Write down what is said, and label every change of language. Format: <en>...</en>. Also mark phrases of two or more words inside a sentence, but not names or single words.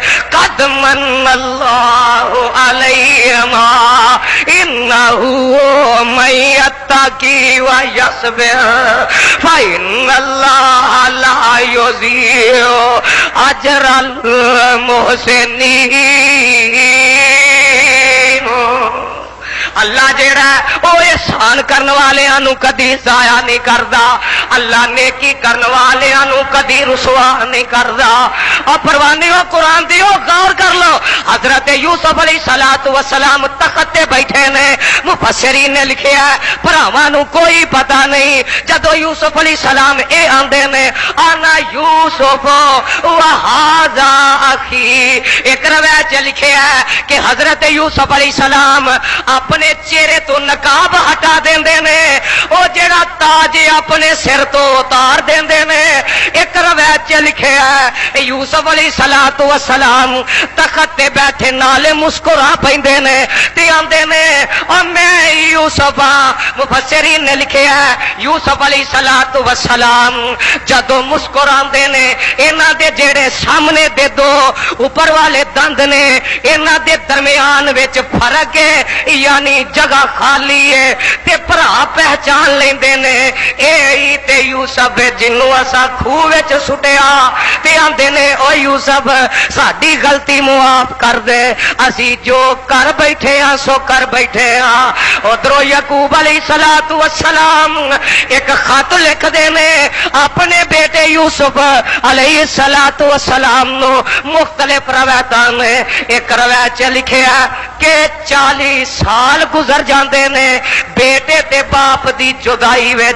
<ar>قد من اللہ علیہما انہو من یتقی ویصبر فإن اللہ لا یضیع اجر المحسنین.</ar> <pa>اللہ جیڑا ہے وہ احسان کرن والیاں نو کدی ضائع نہیں کردا. اللہ نیکی کرن والیاں نو کدی رسوا نہیں کردا. اور پروانیو قرآن دیو غور کر لو حضرت یوسف</pa> <ar>علیہ السلام</ar> <pa>تخت تے بیٹھے نے. مفسرین نے لکھیا ہے بھراواں نو کوئی پتہ نہیں. جدو یوسف</pa> <ar>علیہ السلام</ar> <pa>اے آندے نے</pa> <ar>انا یوسف وہذا اخی.</ar> <pa>ایک روایت لکھیا ہے کہ حضرت یوسف</pa> <ar>علیہ السلام</ar> <pa>اپنے چہرے تو نقاب ہٹا دیندے نے، او جڑا تاج اپنے سر تو اتار دیندے نے. ایک روایت لکھیا ہے یوسف</pa> <ar>علیہ السلام</ar> <pa>تخت تے بیٹھے نالے مسکرا پیندے نے تے آندے نے او میں یوسف ہاں. مفسرین نے لکھیا ہے یوسف</pa> <ar>علیہ السلام</ar> <pa>جدو مسکراندے نے انہاں دے جڑے سامنے دے دو اوپر والے دند نے انہاں دے درمیان وچ فرق ہے یعنی جگہ خالی ہے تے بھرا پہچان لیندے نے اے تے یوسف جنوں اسا کھوہ وچ سٹیا تے آندے نے او یوسف ساڈی غلطی معاف کر دے اسی جو کر بیٹھے ہاں سو کر بیٹھے ہاں. ادھروں یعقوب</pa> <ar>علیہ السلام</ar> <pa>ایک خط لکھ دے نے اپنے بیٹے یوسف</pa> <ar>علیہ السلام</ar> <pa>نو. مختلف روایتاں نے ایک روایت لکھیا کہ 40 سال گزر جاندے نے بیٹے تے باپ دی جدائی وچ.</pa>